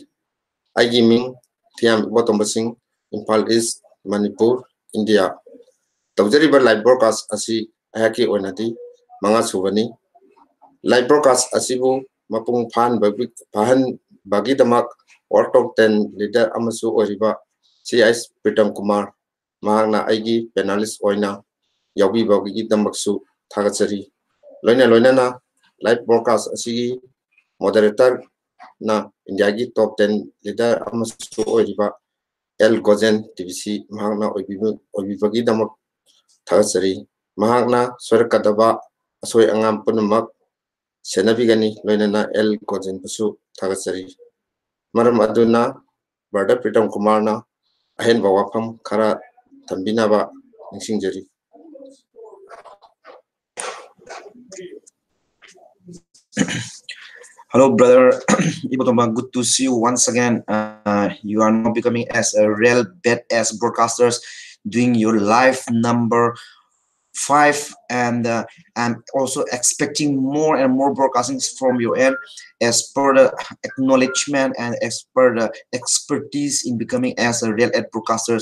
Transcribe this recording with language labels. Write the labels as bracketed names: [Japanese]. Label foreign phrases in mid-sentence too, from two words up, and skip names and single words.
[Manipuri] Aigi ming tiam bottom basing Impal East, Manipur, India. Tawjariba [English] live broadcast [Manipuri] asi ayaki onati manga subani. [English] Live broadcast [Manipuri] asibu mapung phan bagi damak or [English] top 10 leader [Manipuri] amasu oriba CIS Pritam Kumar mahakna aigi panelist oina yawi bagi damaksu thagatsari. Loina na [English] live broadcast [Manipuri] asi moderator na India gi [English] top 10 leader [Manipuri] amasu oriba L Gozen Tbc mahakna oibibagi damak thagatsari. Mahakna swarakadaba asoi angam punamak senabigani loina L Gozen pusu thagatsari. Maram aduna Barda Pritam Kumar na ahen bawafam kara tambinaba ningsingjari. [English] Hello, brother. Ibotoma, good to see you once again. You are now becoming as a real badass broadcasters, doing your live number 5, and I'm also expecting more and more broadcastings from your end as per the acknowledgement and as per the expertise in becoming as a real ad broadcasters.